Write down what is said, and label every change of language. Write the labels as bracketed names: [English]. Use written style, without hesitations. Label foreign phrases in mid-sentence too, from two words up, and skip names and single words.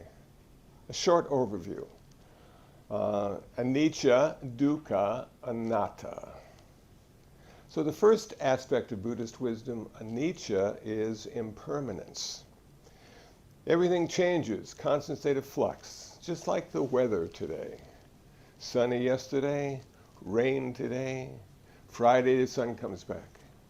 [English] A short overview. [Pali] Anicca, dukkha, anatta. [English] So the first aspect of Buddhist wisdom, anicca, is impermanence. Everything changes, constant state of flux, just like the weather today. Sunny yesterday, rain today, Friday the sun comes back.